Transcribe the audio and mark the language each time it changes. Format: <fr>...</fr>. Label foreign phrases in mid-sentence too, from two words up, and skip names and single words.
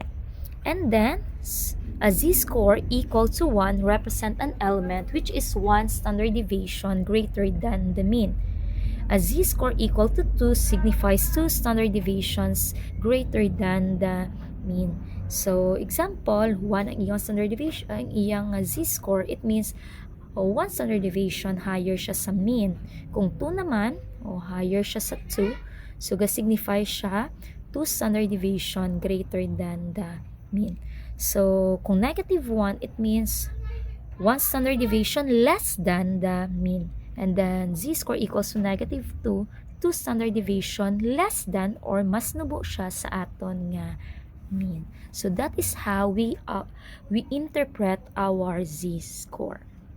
<en>And then a z-score equal to 1 represent an element which is 1 standard deviation greater than the mean. A z-score equal to 2 signifies 2 standard deviations greater than the mean. So, example, 1</en> <hil>ang iyang</hil> <en>standard deviation,</en> <hil>ang iyang</hil> <en>z-score, it means 1 standard deviation higher</en> <hil>siya sa</hil> <en>mean.</en> <hil>Kung 2 naman,</hil> <en>higher</en> <hil>siya sa</hil> <en>2, so</en> <hil>ga-signify siya</hil> <en>2 standard deviation greater than the mean. So, kung negative 1, it means 1 standard deviation less than the mean. And then, z-score equals to negative 2, 2 standard deviation less than or</en> <hil>mas nubo siya sa aton nga mean.</hil> <en>So that is how we interpret our z-score.</en>